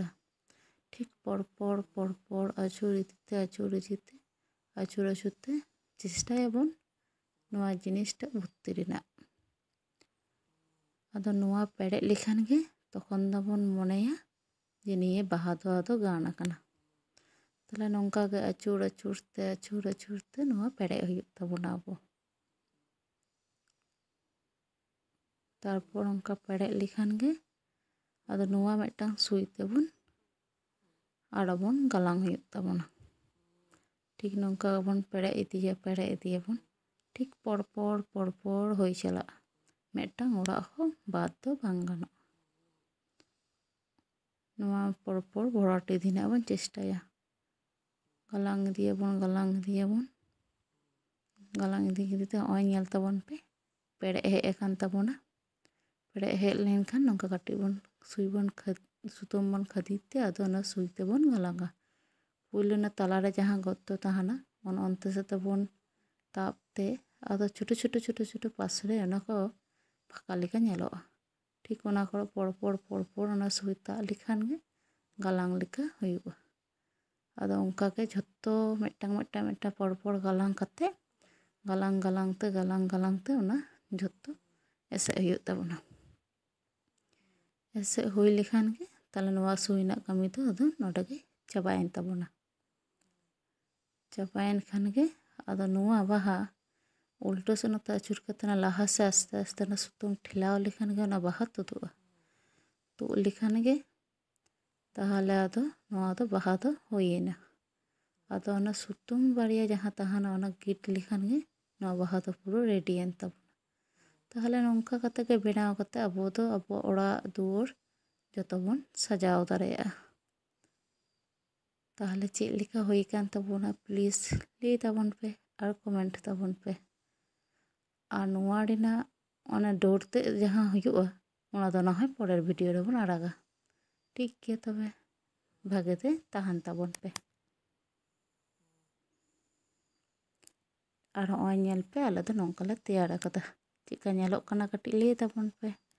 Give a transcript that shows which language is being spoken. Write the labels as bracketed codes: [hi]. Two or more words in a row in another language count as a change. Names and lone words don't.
[sat] ठीक पड़ आचुर इदीते चेष्टायाबन नवा जिनिसटा भर्ती रेना। आदो नवा पेड़े लेखान गे तखन दबन मनेया जे निये बाहा दो आदो गान आकना। ताहले नौका गे आचुर ते नवा पेड़े हुयुग ताबोना आबो। तारपर उनका पेड़े लेखान गे आदो नवा मेटा सुई तेबन आड़बन गालांग हुयुग ताबोना। ठीक नौका बन पेड़े इदियाबन ठीक पड़ होई चला मेटा ओड़ा हो बाद दो बांग गानोगा। नवा पड़ भराट इदीना बन चेष्टाया गालांग इदियाबन गालांग इदीते हॉय नेल ताबन पे पेड़े हेज अकान ताबोना। पेड़े हेज लेनखान नौका काटी बन सुतम बन खादीते आदो ना सुई तेबन गालांगा। पुइलो ना तालारे जहाँ गत्तो ताहाना अनते से तबन तापते आदो छोटो पासरे ओनाको फाका लेका नेलोगा। ठीक ओना को पड़ ओना सुई ताब लेखान गे गालांग लेका हुयुगा। आदो उनका के झत्तो मेटा पड़ गालांग कते गालांग ते ओना झत्तो एसे हुयुग ताबोना। एसे हुई लेखान गे ताले नवा सुई ना कामी दो आदो नोडे गे चाबायेन ताबोना। चाबायेन खान गे आदो नवा बाहा उल्टो से नोते आचुर कते ना लाहा से आस्ते ना सुतम ठेलाव लेखान गे ओना बाहा तुदुगा। तुद लेखान गे ताहले आदो नवा दो बाहा दो हुयेना। आदो ओना सुतम बारिया जहाँ ताहाना ओना गिट लेखान गे नवा बाहा दो पुरो रेडियेन ताबोना। ताहले नौका कते गे बनाव कते आबो दो आबो ओड़ा दुआर जतो बन सजाव दाड़ेया। ताहले चेक लेका हुई कान ताबोना प्लीज लई ताबन पे और कमेंट ताबन पे। और नवा रेना ओना डोर ते जहाँ हुयुगा ओना दो ना होय परेर भिडियो रे बन आड़ागा। ठीक गया तबे भागेते ताहान ताबन पे। और हॉय नेल पे आले दो नौका ले तैयार आकादा। चेका नेलोग काना काटिज लई ताबन पे।